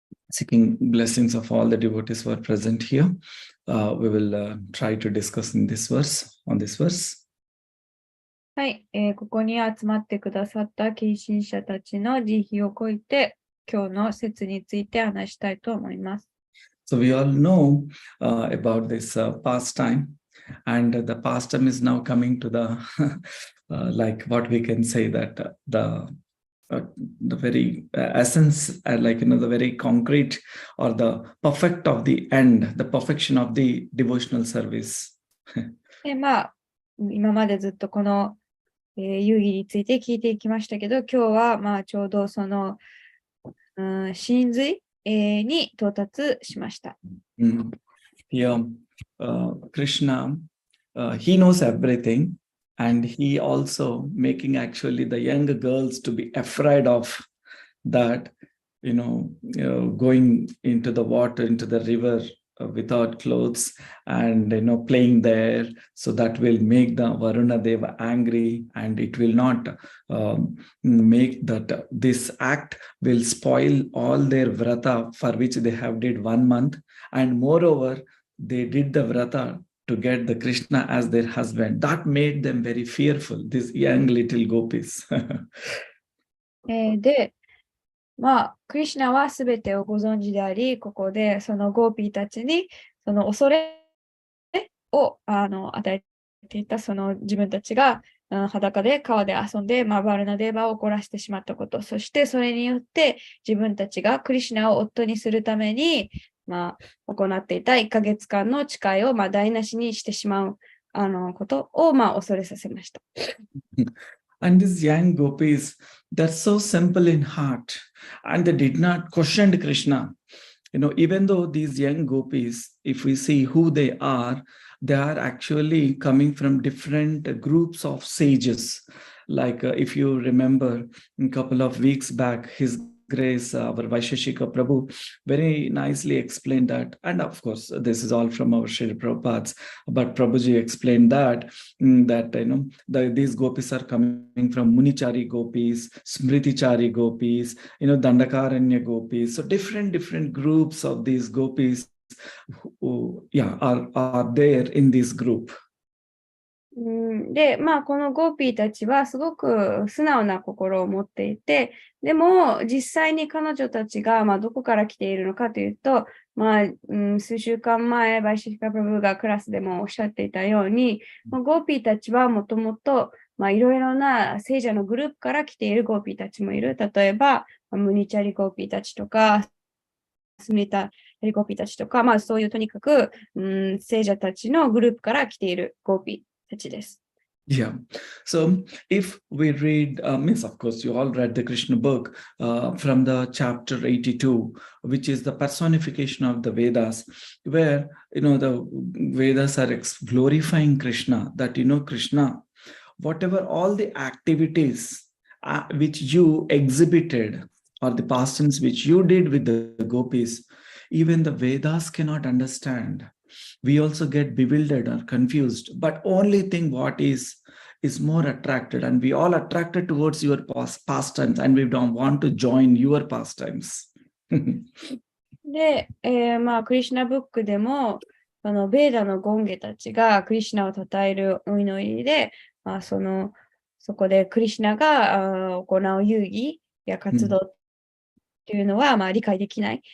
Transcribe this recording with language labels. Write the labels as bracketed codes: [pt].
[en] Seeking blessings of all the devotees who are present here. We will try to discuss on this verse. [ja] はい、ここに集まってくださった近親者たちの慈悲を超えて、今日の説について話したいと思います。 [en] So we all know about this pastime, and the pastime is now coming to the like what we can say that the very essence, the very concrete or the perfect of the end, the perfection of the devotional service. [ja] で、今までずっとこの、遊戯について聞いていきましたけど、今日はちょうどその、真髄、に到達しました。 [en] Here, Krishna, he knows everything. And he also making actually the young girls to be afraid of that, going into the water, into the river without clothes and, playing there. So that will make the Varuna Deva angry, and it will not make that this act will spoil all their vrata for which they have did 1 month. And moreover, they did the vrata to get the Krishna as their husband. That made them very fearful, these young little gopis. [ja] で、クリシュナはすべてをご存知であり、ここでそのゴーピーたちにその恐れを与えていた、その自分たちが裸で川で遊んで、バルナデーバを怒らせてしまったこと、そしてそれによって自分たちがクリシュナを夫にするために行っていた1ヶ月間の誓いを台無しにしてしまうことを恐れさせました。 [en] And these young gopis, they're so simple in heart, and they did not question Krishna. Even though these young gopis, if we see who they are actually coming from different groups of sages. Like if you remember a couple of weeks back, His Grace, our Vaisheshika Prabhu, very nicely explained that. And of course, this is all from our Srila Prabhupads. But Prabhuji explained that these gopis are coming from Munichari gopis, Smritichari gopis, Dandakaranya gopis. So different groups of these gopis who, are there in this group. [ja] で、このゴーピーたちはすごく素直な心を持っていて、でも実際に彼女たちがどこから来ているのかというと、数週間前、バイシェシカプラブがクラスでもおっしゃっていたように、ゴーピーたちはもともといろいろな聖者のグループから来ているゴーピーたちもいる。例えば、ムニチャリゴーピーたちとか、スミタリゴーピーたちとか、そういうとにかく、聖者たちのグループから来ているゴーピー。 [en] Yeah. So if we read, means of course you all read the Krishna book from the chapter 82, which is the personification of the Vedas, where the Vedas are glorifying Krishna, that Krishna whatever all the activities which you exhibited, or the pastimes which you did with the gopis, even the Vedas cannot understand. We also get bewildered or confused, but only thing what is more attracted, and we all attracted towards your pastimes, and we don't want to join your pastimes. [ja] で、クリシュナブックでも、ベーダのゴンゲたちがクリシュナを称えるお祈りで、そこでクリシュナが行う遊戯や活動っていうのは、理解できない。